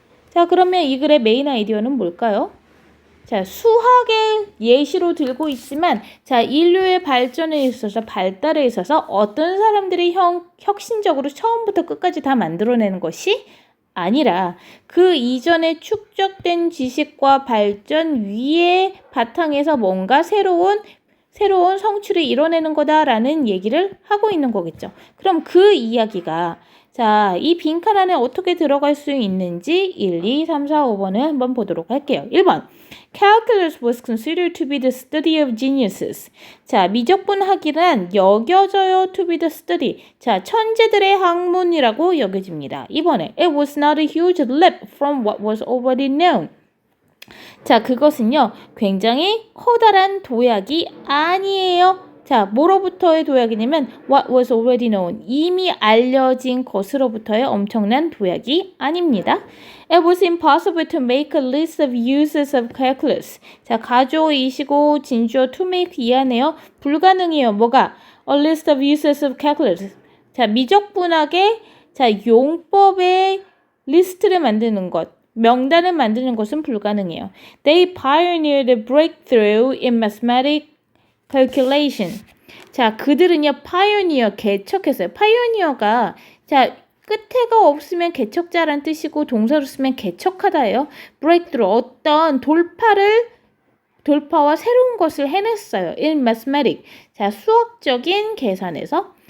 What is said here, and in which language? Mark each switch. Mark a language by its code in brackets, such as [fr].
[ko] 자, 그러면 이 글의 메인 아이디어는 뭘까요? 자, 수학의 예시로 들고 있지만, 자, 인류의 발전에 있어서, 발달에 있어서 어떤 사람들이 혁신적으로 처음부터 끝까지 다 만들어내는 것이 아니라 그 이전에 축적된 지식과 발전 위에 바탕에서 뭔가 새로운 성취를 이뤄내는 거다라는 얘기를 하고 있는 거겠죠. 그럼 그 이야기가 자, 이 빈칸 안에 어떻게 들어갈 수 있는지 1, 2, 3, 4, 5번을 한번 보도록 할게요. 1번. [en] Calculus was considered to be the study of geniuses. [ko] 자, 미적분학이란 여겨져요 [en] to be the study. [ko] 자, 천재들의 학문이라고 여겨집니다. 2번에 [en] It was not a huge leap from what was already known. [ko] 자, 그것은요, 굉장히 커다란 도약이 아니에요. 자, 뭐로부터의 도약이냐면 [en] what was already known. [ko] 이미 알려진 것으로부터의 엄청난 도약이 아닙니다. [en] It was impossible to make a list of uses of calculus. [ko] 자, 가주어, 이시고, 진주어 to make 이하네요. 불가능해요. 뭐가? [en] A list of uses of calculus. [ko] 자, 미적분학의 용법의 리스트를 만드는 것. 명단을 만드는 것은 불가능해요. [en] They pioneered a breakthrough in mathematical calculation. [ko] 자, 그들은요, pioneer, 개척했어요. pioneer가, 자, 끝에가 없으면 개척자란 뜻이고, 동사로 쓰면 개척하다예요. breakthrough, 어떤 돌파와 새로운 것을 해냈어요. [en] in mathematics. [ko] 자, 수학적인 계산에서.